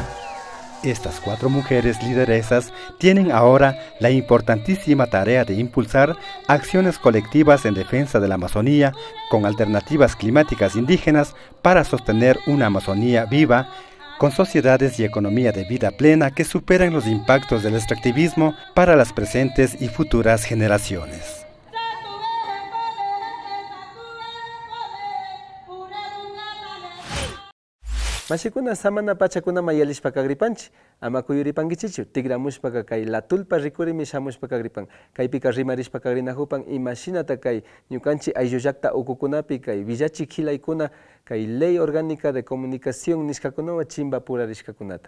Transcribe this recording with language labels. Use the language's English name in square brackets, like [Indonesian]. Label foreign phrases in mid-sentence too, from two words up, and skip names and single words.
[Spanish] Estas 4 mujeres lideresas tienen ahora la importantísima tarea de impulsar acciones colectivas en defensa de la Amazonía con alternativas climáticas indígenas para sostener una Amazonía viva, con sociedades y economía de vida plena que superan los impactos del extractivismo para las presentes y futuras generaciones. [Quechua] Mashikuna samana pachakuna mayalishpaka gripanchi, ama kuyuripankichichu, tigramushpaka kay latulpa rikurimi shamushpaka gripan, kaypika rimarishpaka grinahupan imashinata kay ñukanchi ayllullakta ukukunapi kay villachi khilaykuna kay [Spanish] ley orgánica de comunicación [Quechua] nishkakunawa chimba purarishkakunata.